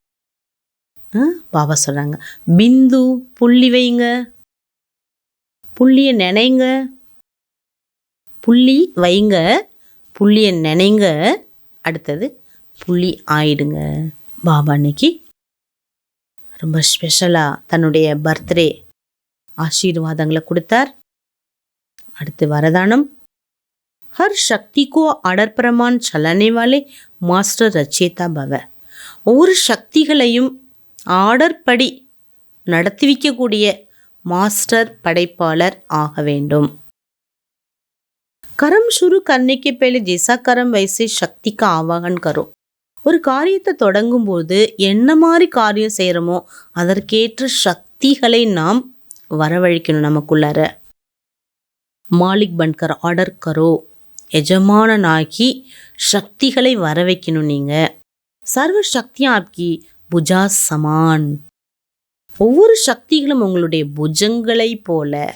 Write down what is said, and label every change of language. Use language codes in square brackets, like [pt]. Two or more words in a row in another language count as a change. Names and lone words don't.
[ta] பாபா சொல்கிறாங்க, பிந்து புள்ளி வைங்க, புள்ளியை நினைங்க, புள்ளி வைங்க, புள்ளியை நினைங்க, அடுத்தது புள்ளி ஆயிடுங்க. பாபா அன்னைக்கு ரொம்ப ஸ்பெஷலாக தன்னுடைய பர்த்டே ஆசீர்வாதங்களை கொடுத்தார். அடுத்து வரதானம், [hi] हर शक्ति को आर्डर प्रमाण चलाने वाले मास्टर रचेता भव. [ta] ஒவ்வொரு சக்திகளையும் ஆர்டர் படி நடத்தி வைக்கக்கூடிய மாஸ்டர் படைப்பாளர் ஆக வேண்டும். [hi] कर्म शुरू करने के पहले जैसा कर्म वैसे शक्ति का आवाहन करो. [ta] ஒரு காரியத்தை தொடங்கும்போது என்ன மாதிரி காரியம் செய்கிறோமோ அதற்கேற்ற சக்திகளை நாம் வரவழைக்கணும் நமக்குள்ளார. [hi] मालिक बनकर ऑर्डर करो, [ta] எஜமானனாகி சக்திகளை வர வைக்கணும். நீங்கள் சர்வ சக்தியும் [hi] आपकी भुजा समान, [ta] ஒவ்வொரு சக்திகளும் உங்களுடைய புஜங்களை போல.